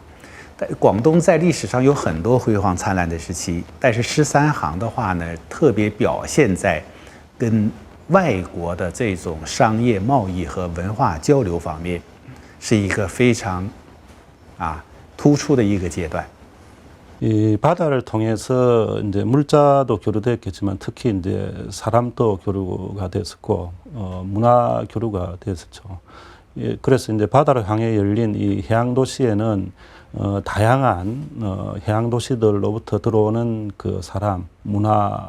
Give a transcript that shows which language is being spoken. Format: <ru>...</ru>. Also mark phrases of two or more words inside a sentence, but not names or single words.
<zh>但广东在历史上有很多辉煌灿烂的时期，但是13行的话呢，特别表现在跟外国的这种商业贸易和文化交流方面，是一个非常突出的一个阶段。</zh> <ko>이 바다를 통해서 이제 물자도 교류됐겠지만 특히 이제 사람도 교류가 됐었고 문화 교류가 됐었죠. 예, 그래서 이제 바다를 향해 열린 이 해양 도시에는 다양한 해양 도시들로부터 들어오는 그 사람 문화의</ko>